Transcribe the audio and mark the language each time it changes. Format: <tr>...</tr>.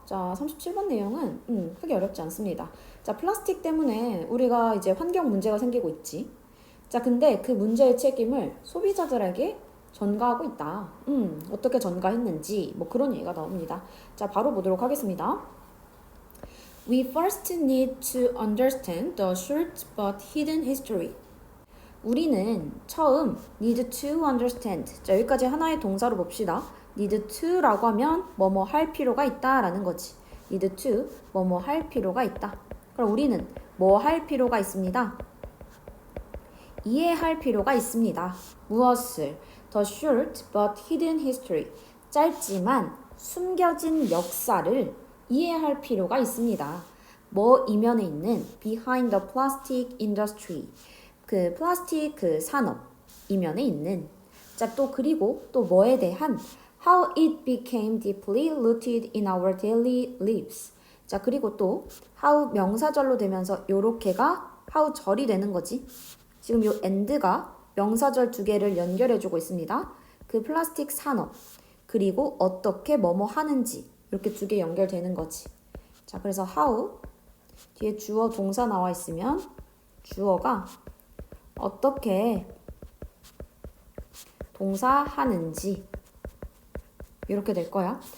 <ko>자, 37번 내용은 크게 어렵지 않습니다. 자, 플라스틱 때문에 우리가 이제 환경 문제가 생기고 있지. 자, 근데 그 문제의 책임을 소비자들에게 전가하고 있다. 어떻게 전가했는지 뭐 그런 얘기가 나옵니다. 자, 바로 보도록 하겠습니다.</ko> <en>We first need to understand the short but hidden history.</en> <ko>우리는 처음</ko> <en>need to understand.</en> <ko>자, 여기까지 하나의 동사로 봅시다. need to라고 하면 뭐뭐 할 필요가 있다라는 거지. need to 뭐뭐 할 필요가 있다. 그럼 우리는 뭐 할 필요가 있습니다. 이해할 필요가 있습니다. 무엇을?</ko> <en>The short but hidden history.</en> <ko>짧지만 숨겨진 역사를 이해할 필요가 있습니다. 뭐 이면에 있는</ko> <en>behind the plastic industry.</en> <ko>그 플라스틱 그 산업 이면에 있는. 자, 또 그리고 또 뭐에 대한</ko> <en>how it became deeply rooted in our daily lives.</en> <ko>자, 그리고 또 how 명사절로 되면서 요렇게가 how 절이 되는 거지. 지금 요 and가 명사절 두 개를 연결해주고 있습니다. 그 플라스틱 산업 그리고 어떻게 뭐뭐 하는지 이렇게 두 개 연결되는 거지. 자, 그래서 how 뒤에 주어 동사 나와 있으면 주어가 어떻게 동사 하는지 이렇게 될 거야.</ko>